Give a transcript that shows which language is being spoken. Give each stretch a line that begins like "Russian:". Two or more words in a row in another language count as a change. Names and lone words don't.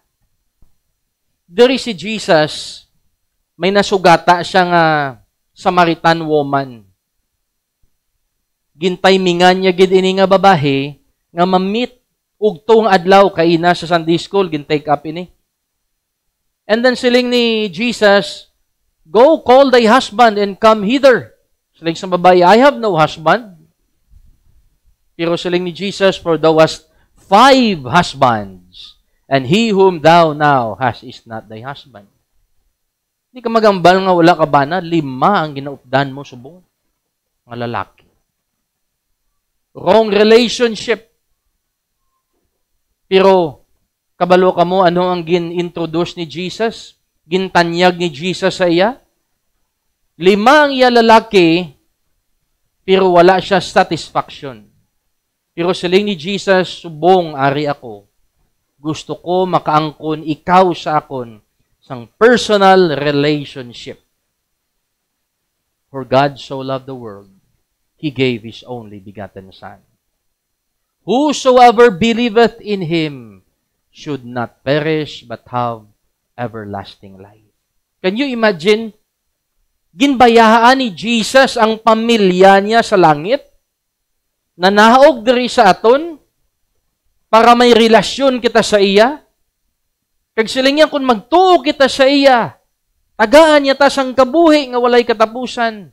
Hiligaynon: Diri si Jesus, may nasugata siya nga
English: Samaritan woman.
Hiligaynon: Gintaymingan niya gid ini nga babae nga mamit ug tong adlaw kay na sa
English: Sunday school
Hiligaynon: gintake up ini.
English: And then
Hiligaynon: siling ni Jesus,
English: go call thy husband and come hither.
Hiligaynon: Siling sa babae,
English: I have no husband.
Hiligaynon: Pero siling ni Jesus,
English: for thou hast 5 husbands, and he whom thou now hast is not thy husband.
Hiligaynon: Hindi ka magambal nga wala ka bana, 5 ang ginaupdan mo subong nga lalaki.
English: Wrong relationship.
Hiligaynon: Pero, kabalo ka mo, ano ang gin-introduce ni Jesus? Gintanyag ni Jesus sa iya? 5 ang iya lalaki, pero wala siya satisfaction. Pero siling ni Jesus, subong ari ako. Gusto ko makaangkon ikaw sa akon sang
English: personal relationship. For God so loved the world, He gave His only begotten Son. Whosoever believeth in Him should not perish but have everlasting life. Can you imagine?
Hiligaynon: Ginbayaan ni Jesus ang pamilya niya sa langit? Nanaog diri sa aton para may relasyon kita sa iya. Kag siling niya kung magtuo kita sa iya, Tagaan niya ta sang kabuhi nga walay katapusan.